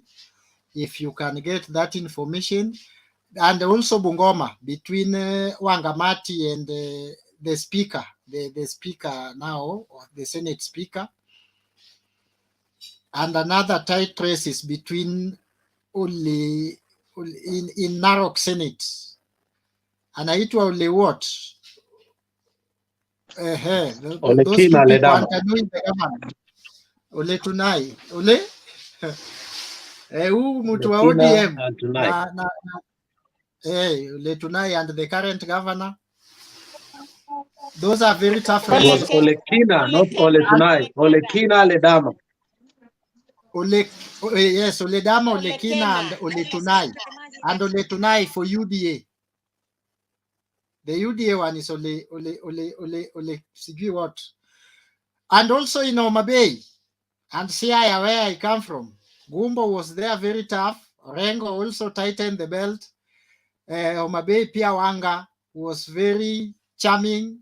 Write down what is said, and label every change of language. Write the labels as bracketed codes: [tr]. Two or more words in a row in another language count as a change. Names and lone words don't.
[en] If you can get that information. And also Bungoma, between Wangamati and the speaker, the speaker now, or the Senate speaker. And another tight race is between in Narok Senate. [sw] Anaitwa Ole what? [en] Those two people interviewing the government. Ole Tunai. Ole? [sw] Huu mtu wa ODM. [en] Ole Tunai and the current governor. Those are very tough races. It was Ole Kina, not Ole Tunai. Ole Kina Ledama. Yes, Ole Dama, Ole Kina, and Ole Tunai. And Ole Tunai for UDA. The UDA one is Ole Sigi what? And also in Homa Bay and Siaya, where I come from, Gumbo was there, very tough. Rengo also tightened the belt. Homa Bay Pia Wanga was very charming.